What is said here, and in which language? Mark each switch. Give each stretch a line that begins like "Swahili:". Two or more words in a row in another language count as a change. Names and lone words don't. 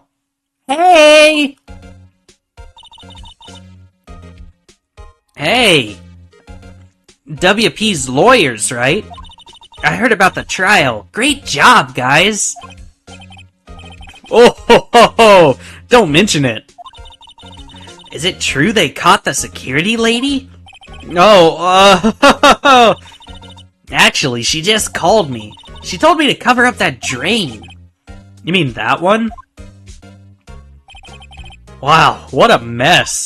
English: Hey! Hey! WP's lawyers, right? I heard about the trial. Great job, guys! Oh, ho, ho, ho. Don't mention it. Is it true they caught the security lady? Oh, Actually, she just called me. She told me to cover up that drain. You mean that one? Wow, what a mess.